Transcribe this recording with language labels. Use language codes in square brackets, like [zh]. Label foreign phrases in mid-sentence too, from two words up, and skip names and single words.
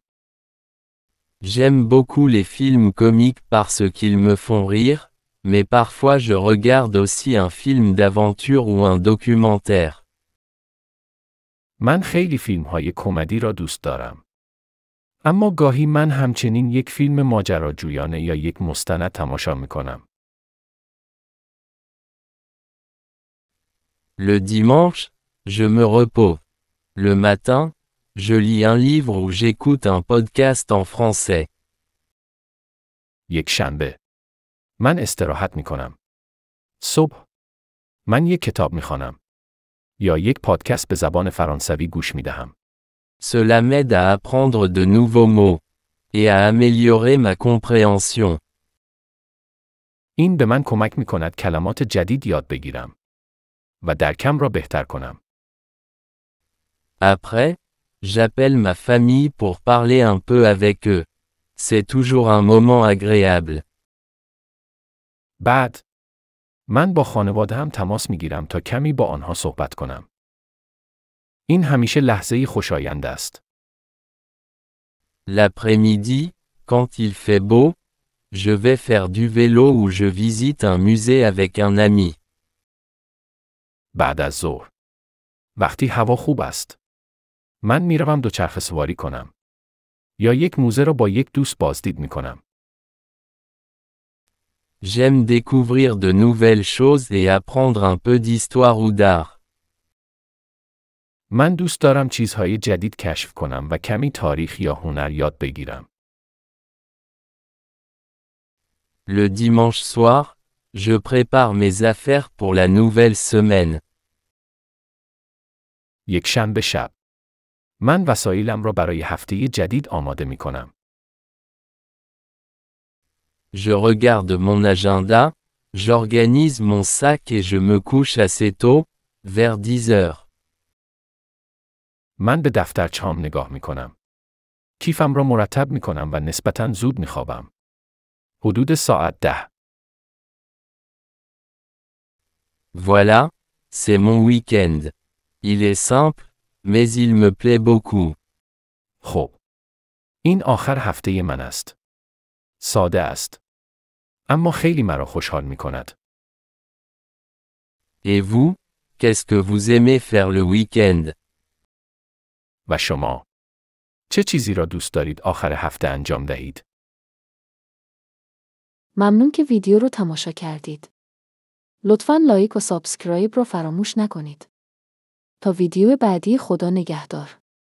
[fr] J'aime beaucoup les films comiques parce qu'ils me font rire, mais parfois je regarde aussi un film d'aventure ou un documentaire. [fa] من خیلی فیلم های کمدی را دوست دارم. اما گاهی من همچنین یک فیلم ماجراجویانه یا یک مستند تماشا می کنم. [fr] Le dimanche, je me repose. Le matin, je lis un livre ou j'écoute un podcast en français. [fa] یک شنبه من استراحت می کنم. صبح من یک کتاب می خوانم. یا یک پادکست به زبان فرانسوی گوش می دهم. [fr] Cela m'aide à apprendre de nouveaux mots et à améliorer ma compréhension. [fa] این به من کمک می کند کلمات جدید یاد بگیرم و درکم را بهتر کنم. [fr] Après, j'appelle ma famille pour parler un peu avec eux. C'est toujours un moment agréable. [fa] بعد من با خانواده‌ام تماس میگیرم تا کمی با آنها صحبت کنم. این همیشه لحظه‌ای خوشایند است. [fr] L'après-midi, quand il fait beau, je vais faire du vélo ou je visite un musée avec un ami. [fa] بعد از ظهر وقتی هوا خوب است من میروم دوچرخه سواری کنم یا یک موزه را با یک دوست بازدید میکنم. [fr] J'aime découvrir de nouvelles choses et apprendre un peu d'histoire ou d'art. [fa] من دوست دارم چیزهای جدید کشف کنم و کمی تاریخ یا هنر یاد بگیرم. [fr] Le dimanche soir, je prépare mes affaires pour la nouvelle semaine. [fa] یک شنبه شب من وسایلم را برای هفته جدید آماده می کنم. [fr] Je regarde mon agenda, j'organise mon sac et je me couche assez tôt, vers 10 heures. [fa] من به دفترچه‌ام نگاه می کنم. کیفم را مرتب می کنم و نسبتاً زود می خوابم. حدود ساعت 10. [fr] Voilà, c'est mon week-end. Il est simple, mais il me plaît beaucoup. [fa] خب. این آخر هفته من است. ساده است. اما خیلی مرا خوشحال می کند. [fr] Et vous, qu'est-ce que vous aimez faire le week-end? [fa] و شما؟ چه چیزی را دوست دارید آخر هفته انجام دهید؟ ممنون که ویدیو رو تماشا کردید. لطفاً لایک و سابسکرایب رو فراموش نکنید. تا ویدیو بعدی، خدا نگهدار.